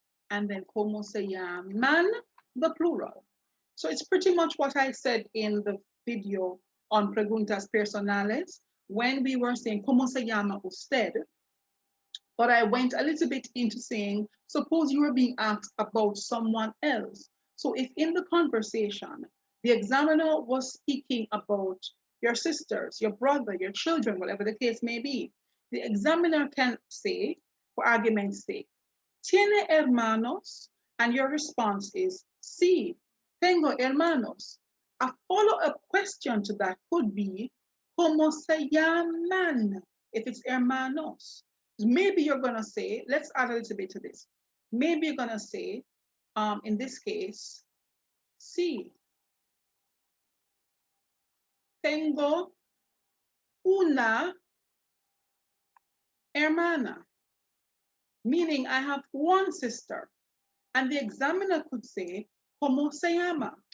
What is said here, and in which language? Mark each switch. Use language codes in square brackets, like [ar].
[en] And then [es] como se llaman, [en] the plural. So it's pretty much what I said in the video on [es] preguntas personales [en] when we were saying [es] como se llama usted. [en] But I went a little bit into saying, suppose you were being asked about someone else. So if in the conversation, the examiner was speaking about your sisters, your brother, your children, whatever the case may be, the examiner can say, for argument's sake, [es] ¿tiene hermanos? [en] And your response is, [es] sí, tengo hermanos. [en] A follow-up question to that could be, [es] ¿cómo se llaman? [en] If it's hermanos. Maybe you're going to say, let's add a little bit to this. Maybe you're going to say, in this case, [es] sí, tengo una hermana, [en] meaning I have one sister. And the examiner could say, [es] ¿cómo se llama?